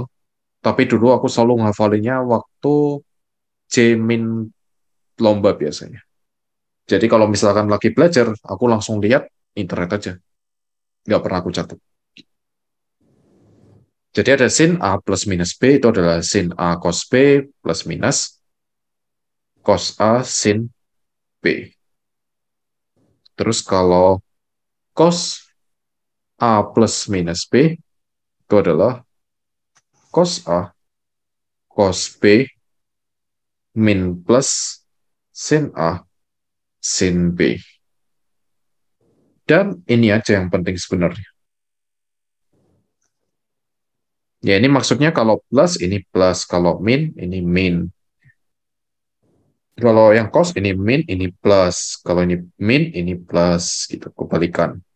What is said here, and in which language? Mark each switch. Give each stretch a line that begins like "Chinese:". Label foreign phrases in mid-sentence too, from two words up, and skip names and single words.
Indonesian: Tapi dulu aku selalu nghafalinnya waktu J-min lomba biasanya. Jadi kalau misalkan lagi belajar, aku langsung lihat internet aja. Nggak pernah aku catat. Jadi ada sin A plus minus B, itu adalah sin A cos B plus minus cos A sin B. Terus kalau cos A plus minus B, itu adalah cos A cos B min plus sin A sin B. Dan ini aja yang penting sebenarnya. Ya ini maksudnya kalau plus, ini plus. Kalau min, ini min. Kalau yang cos, ini min, ini plus. Kalau ini min, ini plus. Gitu, kebalikan.